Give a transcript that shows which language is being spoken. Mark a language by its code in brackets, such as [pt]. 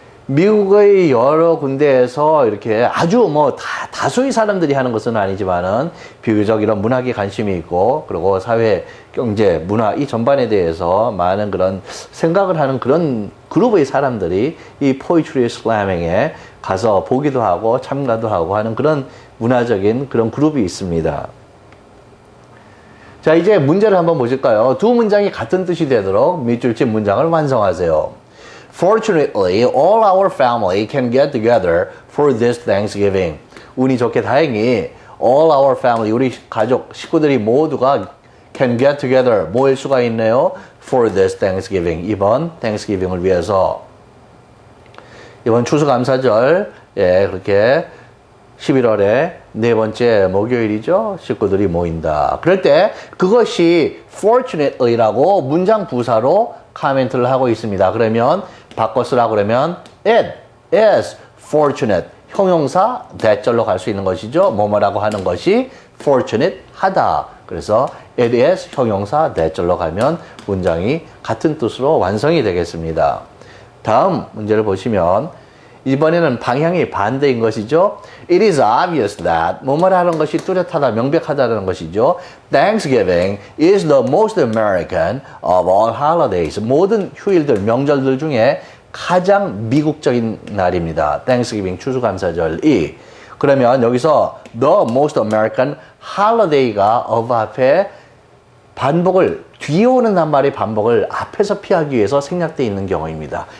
[ko] 미국의 여러 군데에서 이렇게 아주 뭐 다수의 사람들이 하는 것은 아니지만은 비교적 이런 문학에 관심이 있고 그리고 사회, 경제, 문화 이 전반에 대해서 많은 그런 생각을 하는 그런 그룹의 사람들이 이 포이트리 슬래밍에 가서 보기도 하고 참가도 하고 하는 그런 문화적인 그런 그룹이 있습니다. 자, 이제 문제를 한번 보실까요? 두 문장이 같은 뜻이 되도록 밑줄친 문장을 완성하세요. [en] Fortunately, all our family can get together for this Thanksgiving. [ko] 운이 좋게 다행히 [en] all our family, [ko] 우리 가족, 식구들이 모두가 [en] can get together, [ko] 모일 수가 있네요. [en] For this Thanksgiving. [ko] 이번 Thanksgiving을 위해서. 이번 추수감사절, 예, 그렇게 11월에 네 번째 목요일이죠. 식구들이 모인다. 그럴 때 그것이 fortunately라고 문장 부사로 카멘트를 하고 있습니다. 그러면 바꿔 쓰라고 그러면 [en] it is fortunate. [ko] 형용사 대절로 갈 수 있는 것이죠. 뭐뭐라고 하는 것이 fortunate 하다. 그래서 it is 형용사 대절로 가면 문장이 같은 뜻으로 완성이 되겠습니다. 다음 문제를 보시면 이번에는 방향이 반대인 것이죠. [en] It is obvious that [ko] 뭐뭐라는 것이 뚜렷하다, 명백하다는 것이죠. [en] Thanksgiving is the most American of all holidays. [ko] 모든 휴일들, 명절들 중에 가장 미국적인 날입니다. Thanksgiving, 추수감사절이. 그러면 여기서 [en] the most American holiday [ko] 가 of 앞에 반복을 뒤에 오는 낱말의 반복을 앞에서 피하기 위해서 생략되어 있는 경우입니다.